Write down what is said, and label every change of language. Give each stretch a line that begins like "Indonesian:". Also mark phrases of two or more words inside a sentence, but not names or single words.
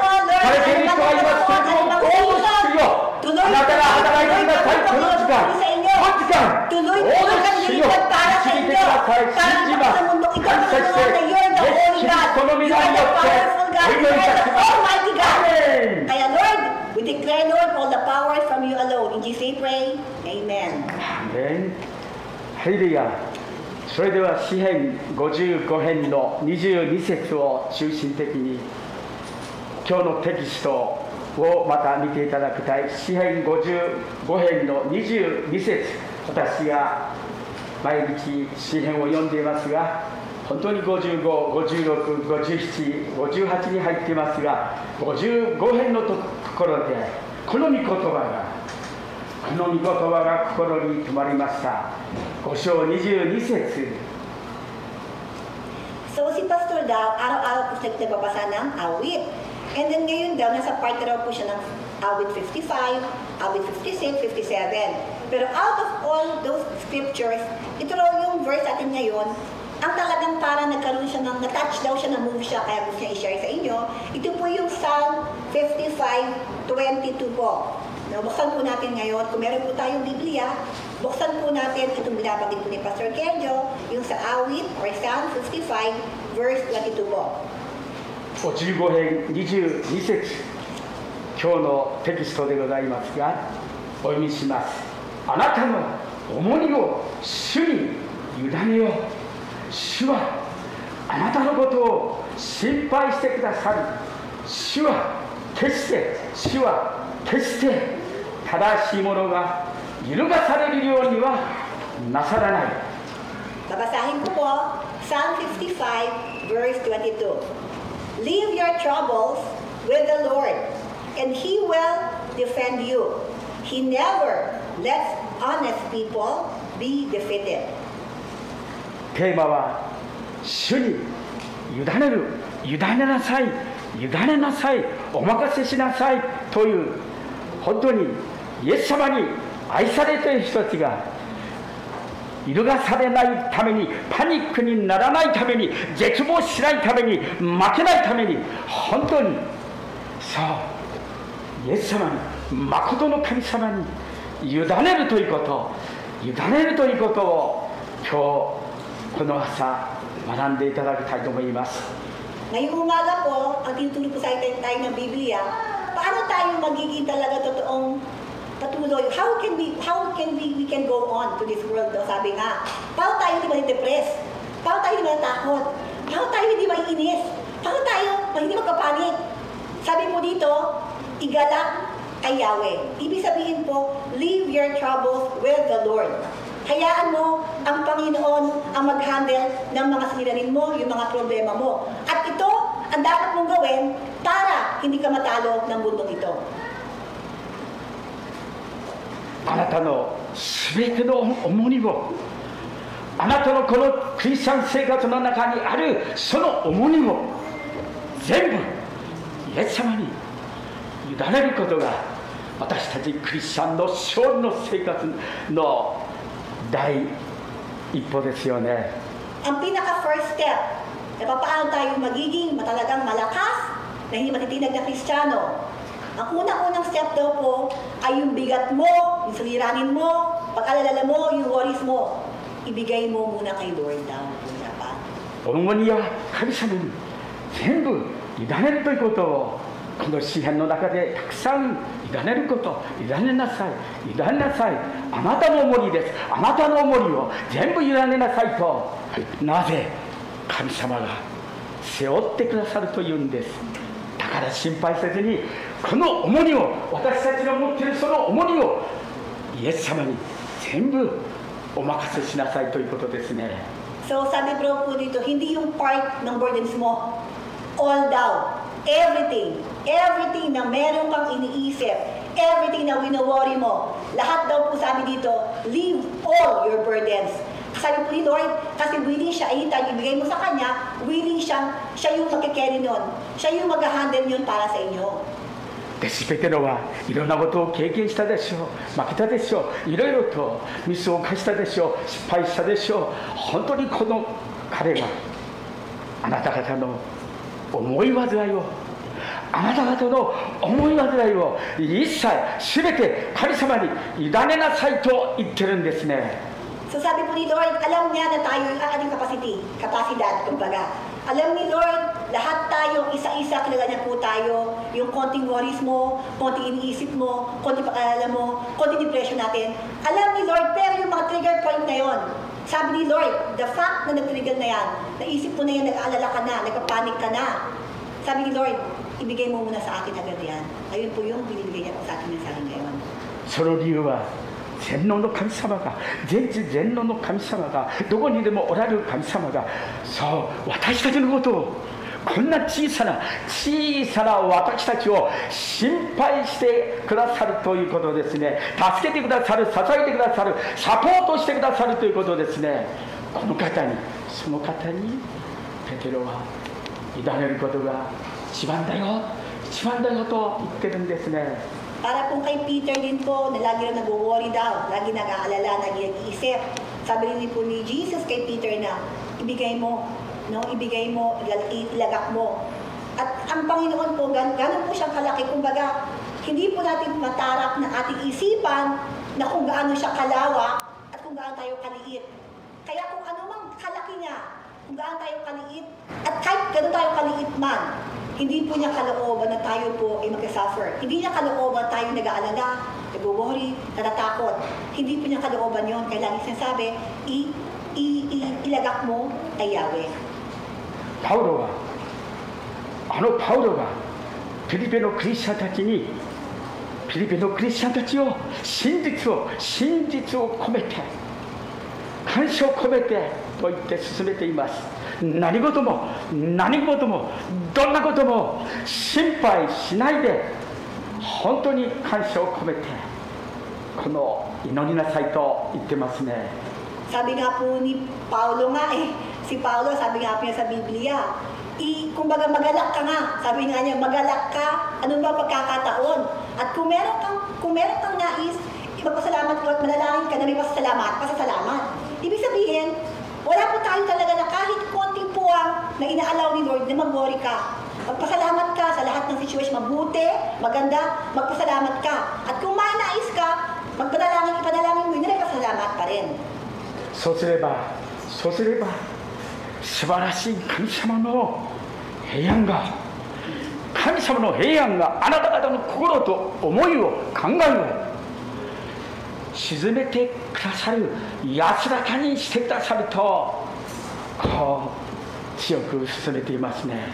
Japanese: されている人がいますけれども、どうぞ主よ、あなたが働いてください。この時間、どうぞ主よ、導いてください。信じます。感謝して、イエス・キリストの皆によってお祈りいたします。アーメン。
English: Lord, we declare, Lord, all the power from you alone. In Jesus' name pray. Amen.
Japanese: アーメン。ハレルヤ。それでは詩編55編の22節を中心的に今日のテキストをまた見ていただきたい。詩編55編の22節、私が毎日詩編を読んでいますが、本当に55、56、57、58に入っていますが、55編のところでこの御言葉が心に留まりました。5章22節。
Filipino: So si Pastor daw, araw-araw po siya nagbabasa ng awit.
English: And then
Filipino: ngayon daw, nasa part na raw po siya ng awit 55, awit 56, 57.
English: Pero out of all those scriptures,
Filipino: ito raw yung verse natin ngayon, ang talagang parang nagkaroon siya ng, na-touch daw siya, na-move siya, kaya gusto niya i-share sa inyo. Ito po yung Psalm 55:22 po. No, buksan po natin ngayon, kung meron po tayong Biblia, buksan po natin itong binabanggit po ni Pastor Kenjo, yung sa awit or Psalm 55 verse 22 po.
Japanese: 55 編22節、今日のテキストでございますが、お読みします。あなたの重荷を主に委ねよう。主はあなたのことを心配してくださる。主は決して正しいものが揺るがされるようにはなさらない。
Filipino: Babasahin ko po, Psalm 55 verse 22.
English: Leave your troubles with the Lord, and He will defend you. He never lets honest people be defeated.
Japanese: テーマは主に委ねる、委ねなさい、お任せしなさいという、本当にイエス様に愛されている人たちが揺るがされないために、パニックにならないために、絶望しないために、負けないために、本当にそうイエス様に、誠の神様に委ねるということを今日この朝学んでいただきたいと思います。
Filipino: Ngayong umaga po, ang tinutulog po sa tayo ng Biblia, paano tayo magiging talaga totoong patuloy?
English: How can we can go on to this world?
Filipino: No? Sabi nga, paano tayo hindi ma-depress? Paano tayo hindi matakot? Paano tayo hindi maiinis? Paano tayo hindi magpapanik? Sabi po dito, igalak kay Yahweh. Ibig sabihin po,
English: leave your troubles with the Lord.
Filipino: Hayaan mo ang Panginoon ang mag-handle ng mga suliranin mo, yung mga problema mo. At ito, ang dapat mong gawin para hindi ka matalo ng mundong ito.
Japanese: あなたのすべての重荷をあなたのこのクリスチャン生活の中にあるその重荷を全部イエス様に委ねることが私たちクリスチャンの勝利の生活の第一歩ですよね。
Filipino: Ang pinaka-
English: first step
Filipino: na paano tayo magiging matalagang malakas na hindi matitinag na Kristiyano. Ang unang-unang step daw po ay yung bigat mo, yung suliranin mo, pag-alala mo, yung worries mo. Ibigay mo muna kay Lord daw po dapat.
Japanese: 重荷は神様に全部委ねるということをこの詩篇の中でたくさん委ねること、委ねなさい、委ねなさい、あなたの重荷です、あなたの重荷を全部委ねなさいと、なぜ神様が背負ってくださるというんです。だから心配せずにこの重荷を、私たちが持っているその重荷をイエス様に全部お任せしなさいということですね。
Filipino: So sabi bro po dito, hindi yung part ng burdens mo,
English: all down,
Filipino: everything na meron kang iniisip, everything na wino-worry mo, lahat daw po sabi dito,
English: leave all your burdens.
Filipino: Sabi po ni Lord, kasi willing siya, anytime ibigay mo sa Kanya, willing siya yung magkikerry nun, siya yung mag-handle yun para sa inyo.
Japanese: 全てのはいろんなことを経験したでしょう、負けたでしょう、いろいろとミスを犯したでしょう、失敗したでしょう。本当にこの彼があなた方の思い煩いを、あなた方の思い煩いを一切全て神様に委ねなさいと言ってるんですね。
Filipino: So sabi po ni Lord, alam niya na tayo yung ating kapasidad, kumbaga. Alam ni Lord, lahat tayo, isa-isa, kilala niya po tayo, yung konting worries mo, konting iniisip mo, konting pag-alala mo, konting depression natin. Alam ni Lord, pero yung mga trigger point na yon, sabi ni Lord,
English: the fact
Filipino: na nag-trigger na yan, naisip mo na yan, nag-aalala ka na, nagpapanik ka na. Sabi ni Lord, ibigay mo muna sa akin agad yan. Ayun po yung binibigay niya po sa ating mensahe ngayon.
Japanese: その理由は全能の神様が、全知全能の神様が、どこにでもおられる神様が、そう私たちのことを、こんな小さな私たちを心配してくださるということですね。助けてくださる、支えてくださる、サポートしてくださるということですね。この方に、その方にペテロは委ねることが一番だよと言ってるんですね。
Filipino: Para po kay Peter din po, na lagi na nag-worry daw, lagi nag-aalala, lagi nag-iisip. Sabi rin po ni Jesus kay Peter na, ibigay mo, ilagak mo. At ang Panginoon po, ganun po siyang kalaki. Kumbaga, hindi po natin matarap na ating isipan na kung gaano siya kalawak at kung gaano tayo kaliit. Kaya kung ano mang kalaki niya, kung gaano tayo kaliit, at kahit gano'n tayo kaliit man, hindi po niya kalooban na tayo po ay mag-suffer. Hindi niya kalooban tayo nag-aalala, nag-worry, natatakot. Hindi po niya kalooban yun. Kaya lagi sinasabi, ilagak mo kay Yahweh.
Japanese: パウロがフィリピンのクリスチャンたちに、フィリピンのクリスチャンたちを真実を込めて、感謝を込めてと言って進めています。何事もどんなことも心配しないで、本当に感謝を込めてこの祈りなさいと言ってますね。
Filipino: Sabi nga po ni Paulo nga si Paulo sabi nga po niya sa Biblia, kumbaga magalak ka nga, sabi nga niya magalak ka, ano ba pagkakataon? At kung meron kang nais, magpasalamat ko at manalangin ka na may pasasalamat. Ibig sabihin, wala po tayo talaga na kahit konting puwang na inaalaw ni Lord na mag-worry ka. Magpasalamat ka sa lahat ng situation, mabuti, maganda, magpasalamat ka. At kung may nais ka, ipanalangin mo yun na may pasalamat pa rin.
Japanese: そうすれば素晴らしい神様の平安があなた方の心と思いを考えを沈めてくださる、安らかにしてくださるとこう強く進めていますね。